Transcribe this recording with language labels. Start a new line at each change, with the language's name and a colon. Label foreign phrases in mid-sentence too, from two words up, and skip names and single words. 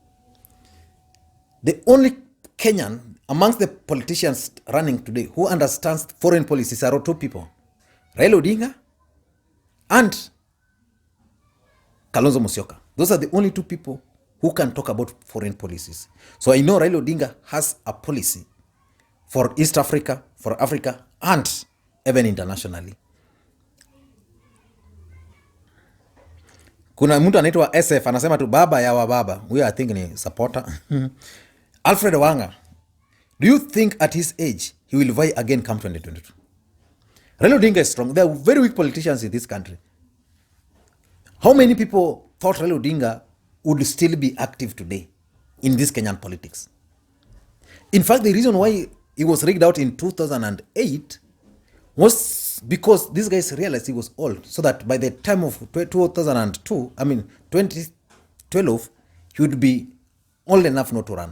English: The only Kenyan amongst the politicians running today who understands foreign policies are two people, Raila Odinga and Kalonzo Musyoka. Those are the only two people who can talk about foreign policies. So I know Raila Odinga has a policy for East Africa, for Africa, and even internationally.
Swahili: Kuna mtu anaitwa SF anasema tu baba ya wa baba. Huyo
English: I think
Swahili: ni supporter. Alfred Wanga.
English: Do you think at his age he will vie again come 2022? Raila Odinga is strong. There are very weak politicians in this country. How many people thought Raila Odinga would still be active today in this Kenyan politics? In fact, the reason why he was rigged out in 2008 was because these guys realized he was old, so that by the time of 2012, he would be old enough not to run.